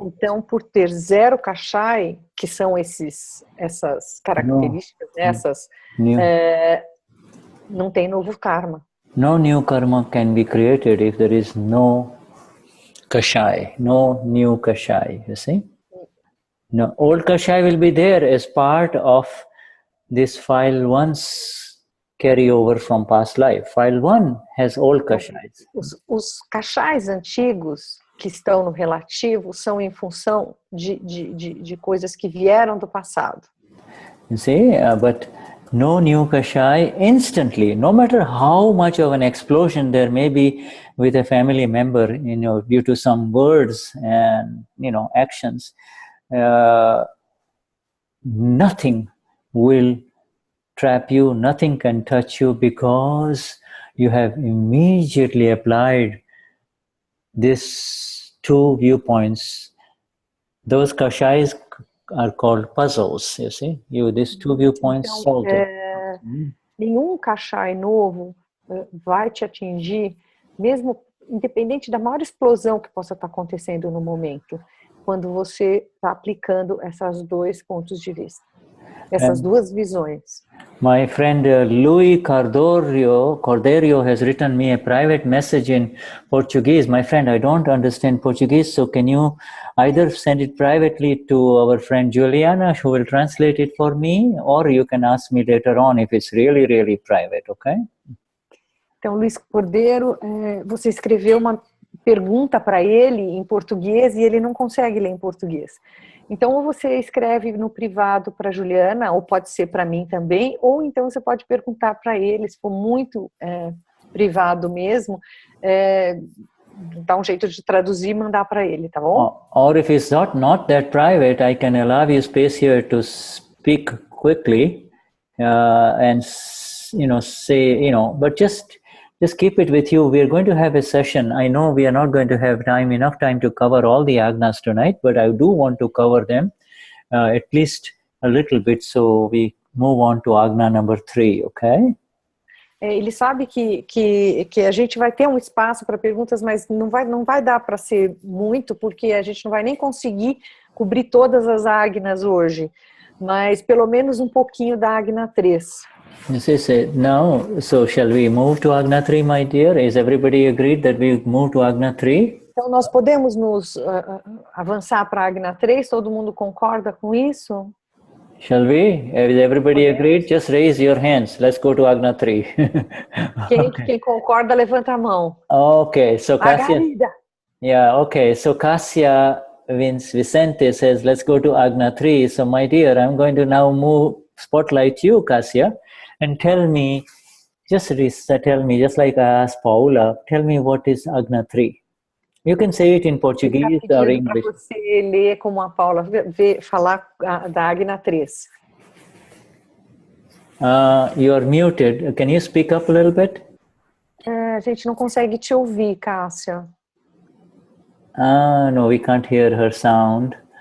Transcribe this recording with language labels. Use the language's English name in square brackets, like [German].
[Portuguese] Então, por ter zero kashai, que são essas características, não tem novo karma. [English] No new karma can be created if there is no kashai, no new kashai, you see? No, old kashai will be there as part of this file 1's carryover from past life. File 1 has old kashais. [Portuguese] Os kashais antigos que estão no relativo são em função de coisas que vieram do passado. [English] You see, but no new kashai instantly, no matter how much of an explosion there may be with a family member, due to some words and, actions, nothing will trap you, nothing can touch you because you have immediately applied these two viewpoints. Those kashais are called puzzles, you see. These two viewpoints solved it. [Portuguese] Nenhum kashai novo vai te atingir, mesmo independente da maior explosão que possa estar acontecendo no momento, quando você está aplicando esses dois pontos de vista, essas duas visões. [English] My friend Luis Cordeiro has written me a private message in Portuguese. My friend, I don't understand Portuguese, so can you either send it privately to our friend Juliana, who will translate it for me, or you can ask me later on if it's really, really private, okay? [Portuguese] Então, Luis Cordeiro, você escreveu uma pergunta para ele em português e ele não consegue ler em português. Então, ou você escreve no privado para a Juliana, ou pode ser para mim também, ou então você pode perguntar para ele, se for muito privado mesmo, dá um jeito de traduzir e mandar para ele, tá bom? [English] Or if it's not that private, I can allow you space here to speak quickly and, say, but just keep it with you. We are going to have a session. I know we are not going to have enough time to cover all the Agnas tonight, but I do want to cover them at least a little bit, so we move on to Agna number 3, okay? [Portuguese] Ele sabe que a gente vai ter um espaço para perguntas, mas não vai dar para ser muito, porque a gente não vai nem conseguir cobrir todas as Agnas hoje, mas pelo menos um pouquinho da Agna 3. [English] Now, so shall we move to Agna 3, my dear? Is everybody agreed that we move to Agna 3? [Portuguese] Então, nós podemos nos avançar para a Agna 3? Todo mundo concorda com isso? [English] Shall we? Is everybody agreed? Just raise your hands. Let's go to Agna 3. [Portuguese] Quem concorda, levanta a mão. [English] Okay, so Cassia. Margarida. Yeah, okay. So Cassia Vicente says, let's go to Agna 3. So my dear, I'm going to now spotlight you, Cassia, and tell me, just like I asked Paula, tell me what is Agna 3. You can say it in Portuguese or English. [Portuguese] Para você ler como a Paula falar da Agna 3. [English] You're muted. Can you speak up a little bit? [Portuguese] A gente não consegue te ouvir, Cássia. [English] No, we can't hear her sound.